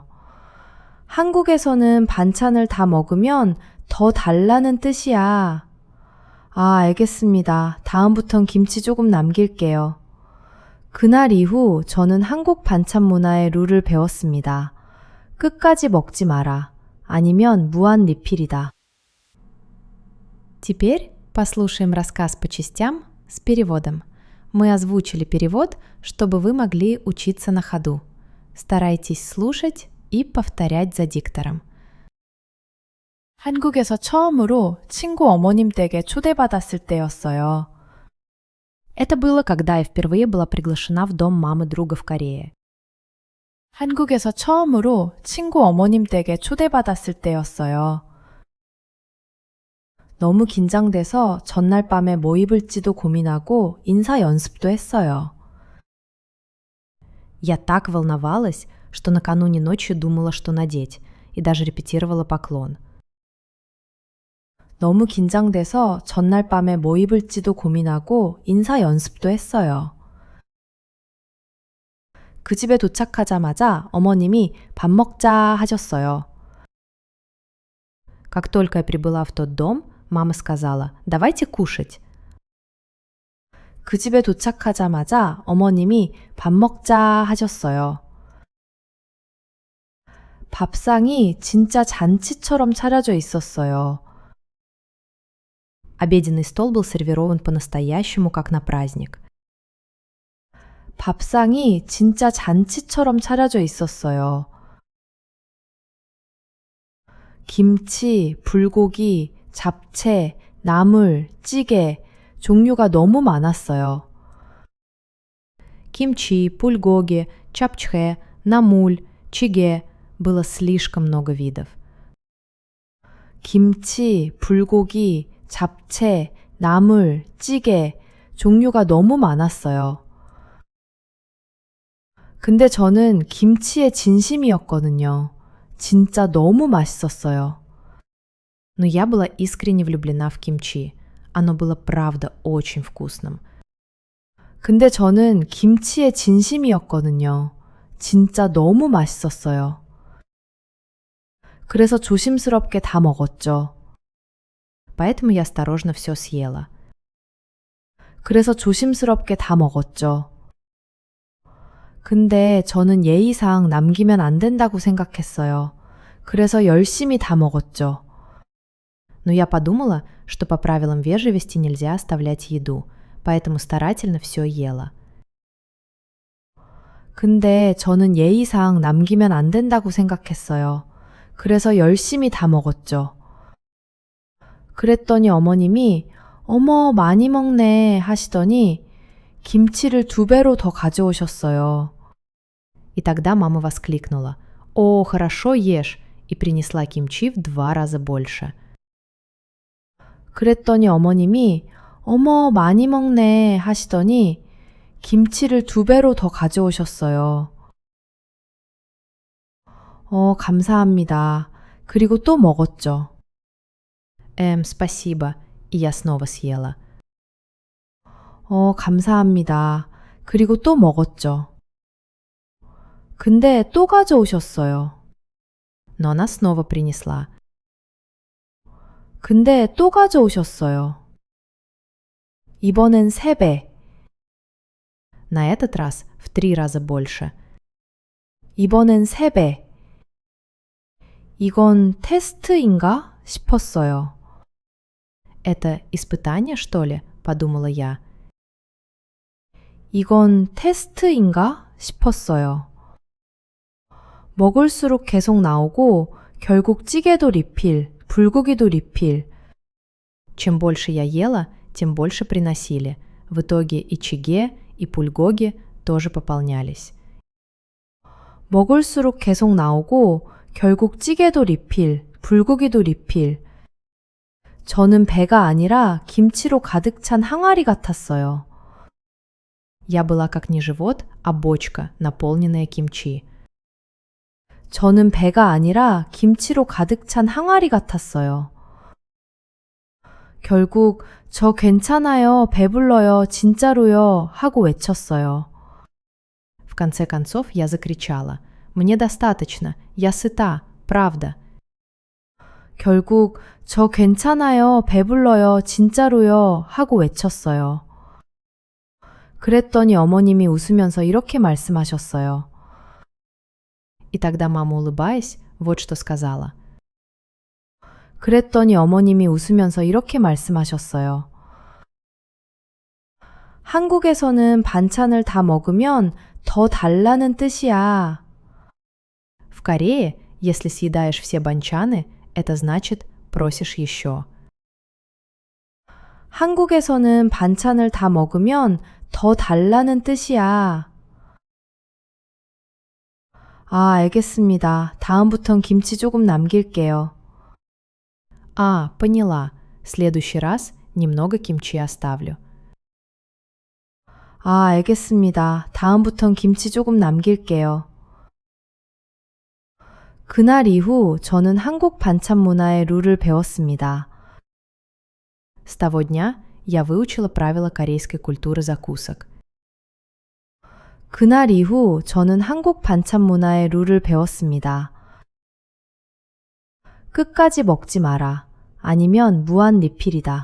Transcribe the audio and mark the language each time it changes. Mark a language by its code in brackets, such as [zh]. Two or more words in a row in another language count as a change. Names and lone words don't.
[ko] 한국에서는 반찬을 다 먹으면 더 달라는 뜻이야. 알겠습니다. 다음부턴 김치 조금 남길게요. 그날 이후 저는 한국 반찬 문화의 룰을 배웠습니다. 끝까지 먹지 마라. 아니면 무한 리필이다. [ru] Теперь послушаем рассказ по частям с переводом. Мы озвучили перевод, чтобы вы могли учиться на ходу. Старайтесь слушать и повторять за диктором. [ko] 한국에서 처음으로 친구 어머님 댁에 초대받았을 때였어요. [ru] Это было, когда я впервые была приглашена в дом мамы друга в Корее. [ko] 한국에서 처음으로 친구 어머님 댁에 초대받았을 때였어요. 너무 긴장돼서 전날 밤에 뭐 입을지도 고민하고 인사 연습도 했어요. [ru] Я так волновалась, что накануне ночью думала, что надеть, и даже репетировала поклон. [ko] 너무 긴장돼서 전날 밤에 뭐 입을지도 고민하고 인사 연습도 했어요. 그 집에 도착하자마자 어머님이 밥 먹자 하셨어요. [ru] Как только я прибыла в тот дом, мама сказала: «Давайте кушать». [ko] 그 집에 도착하자마자 어머님이 밥 먹자 하셨어요. 밥상이 진짜 잔치처럼 차려져 있었어요. [ru] Обеденный стол был сервирован по-настоящему, как на праздник. [ko] 밥상이 진짜 잔치처럼 차려져 있었어요. 김치, 불고기, 잡채, 나물, 찌개, 종류가 너무 많았어요. [ru] Кимчи, пульгоги, чапчхэ, намуль, чиге. Было слишком много видов. [ko] 김치, 불고기, 잡채, 나물, 찌개, 종류가 너무 많았어요. 근데 저는 김치에 진심이었거든요. 진짜 너무 맛있었어요. [ru] Но я была искренне влюблена в кимчи. Оно было правда очень вкусным. [ko] 근데 저는 김치에 진심이었거든요. 진짜 너무 맛있었어요. 그래서 조심스럽게 다 먹었죠. [ru] Поэтому я осторожно все съела. [ko] 그래서 조심스럽게 다 먹었죠. 근데 저는 예의상 남기면 안 된다고 생각했어요. 그래서 열심히 다 먹었죠. [ru] Но я подумала, что по правилам вежливости нельзя оставлять еду, поэтому старательно все ела. [ko] 근데 저는 예의상 남기면 안 된다고 생각했어요. 그래서 열심히 다 먹었죠. 그랬더니 어머님이 어머, 많이 먹네 하시더니 김치를 2배로 더 가져오셨어요. [ru] И тогда мама воскликнула: «О, хорошо ешь!» и принесла кимчи в 2 раза больше. [ko] 그랬더니 어머님이 어머, 많이 먹네 하시더니 김치를 2배로 더 가져오셨어요. 감사합니다. 그리고 또 먹었죠. [ru] Спасибо. И я снова съела. [ko] 감사합니다. 그리고 또 먹었죠. 근데 또 가져오셨어요. [ru] Но она снова принесла. [ko] 근데 또 가져오셨어요. 이번엔 3배. [ru] На этот раз в 3 раза больше. [ko] 이번엔 3배. 이건 테스트인가 싶었어요. [ru] Это испытание, что ли? подумала я. [ko] 이건 테스트인가 싶었어요. 먹을수록 계속 나오고 결국 찌개도 리필, 불고기도 리필. [ru] Чем больше я ела, тем больше приносили. В итоге и чиге, и пульгоги тоже пополнялись. [ko] 먹을수록 계속 나오고 결국 찌개도 리필, 불고기도 리필. 저는 배가 아니라 김치로 가득 찬 항아리 같았어요. [ru] Я была как не живот, а бочка, наполненная кимчи. [ko] 저는 배가 아니라 김치로 가득 찬 항아리 같았어요. 결국 저 괜찮아요, 배불러요, 진짜로요 하고 외쳤어요. [ru] В конце концов я закричала: «Мне достаточно, я сыта, правда». [ko] 결국 저 괜찮아요, 배불러요, 진짜로요 하고 외쳤어요. 그랬더니 어머님이 웃으면서 이렇게 말씀하셨어요. [ru] И тогда мама, улыбаясь, вот что сказала. [ko] 그랬더니 어머님이 웃으면서 이렇게 말씀하셨어요. 한국에서는 반찬을 다 먹으면 더 달라는 뜻이야. [ru] В Корее, если съедаешь все банчаны, это значит просишь еще. [ko] 한국에서는 반찬을 다 먹으면 더 달라는 뜻이야. 알겠습니다. 다음부턴 김치 조금 남길게요. [ru] Поняла. В следующий раз немного кимчи оставлю. [ko] 알겠습니다. 다음부턴 김치 조금 남길게요. 그날 이후 저는 한국 반찬 문화의 룰을 배웠습니다. [ru] С того дня я выучила правила корейской культуры закусок. [ko] 그날 이후 저는 한국 반찬 문화의 룰을 배웠습니다. 끝까지 먹지 마라. 아니면 무한 리필이다.